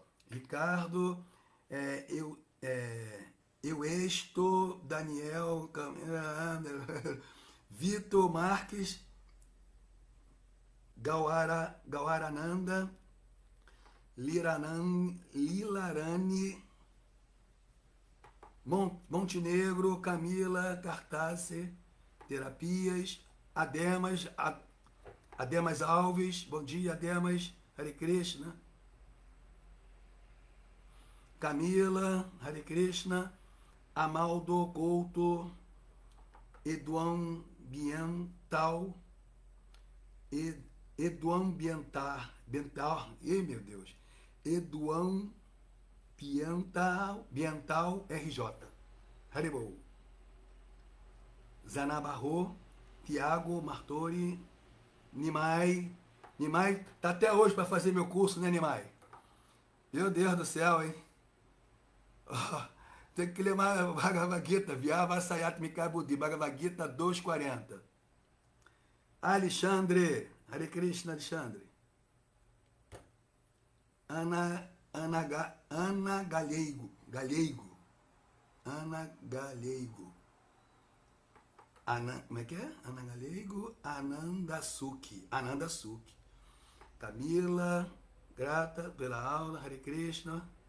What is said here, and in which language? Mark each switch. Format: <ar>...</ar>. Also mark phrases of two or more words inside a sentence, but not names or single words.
<pt>Ricardo, eu estou, Daniel, Vitor Marques, Gauarananda, Lilarane, Montenegro, Camila, Cartace, Terapias, Ademas Alves, bom dia, Ademas, Hare Krishna. Camila, Hare Krishna. Amaldo Couto, Eduan Biental, Eduan Biental, meu Deus, Eduan Biental RJ, Haribou. Zanabarro, Tiago Martori, Nimai tá até hoje para fazer meu curso, né, Nimai? Meu Deus do céu, hein? Tem que ler mais Bhagavad Gita,</pt> <sa>व्यवसायात् मिका बुद्धिः,</sa> <pt>Bhagavad Gita 240. Alexandre, Hare Krishna, Alexandre. Ana Galego. Ana Galego. Como é que é? Ana Galego, Ananda Suki. Camila, grata pela aula, Hare Krishna.</pt>